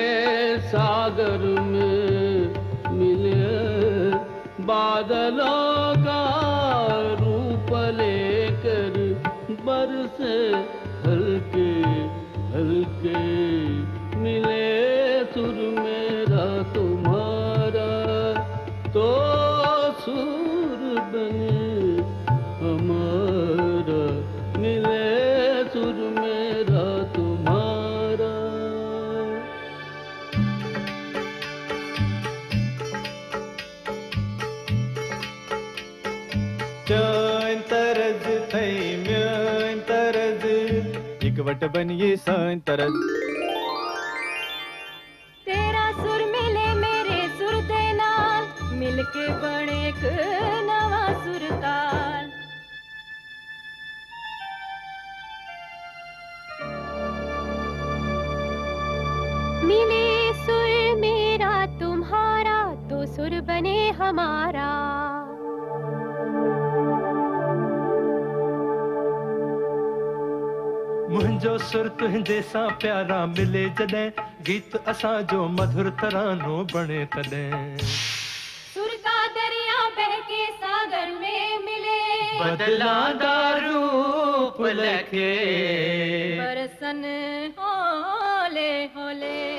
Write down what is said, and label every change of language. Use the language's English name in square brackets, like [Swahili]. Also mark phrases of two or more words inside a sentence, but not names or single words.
[Hindi] सागर में मिले, बादलों का रूप लेकर बरसे हल्के हल्के, मिले सुर मेरा तुम्हारा तो सुर बने हमारा, मिले सुर मेरा तुम्हारा। [Kashmiri] चैन तरज थई म्यान तरज इकवट बनिए सान तरज। [Punjabi] ਤੇਰਾ ਸੁਰ ਮਿਲੇ ਮੇਰੇ ਸੁਰ ਦੇ ਨਾਲ, ਮਿਲਕੇ ਬਣੇ ਇਕ ਨਵਾ ਸੁਰਤਾਲ। [Hindi] मिले सुर मेरा तुम्हारा तो सुर बने हमारा, [Sindhi] मुंहिंजो सुर तुंहिंजे सां प्यारा मिले जॾहिं, गीत असां जो मधुर तरानो बणे तॾहिं। [Hindi] सुर का दरिया बहके सागर में मिले, [Punjabi] ਬਦਲਾਂਦਾ ਰੂਪ ਲਖੇ ਬਰਸਨ ਹੋਲੇ ਹੋਲੇ।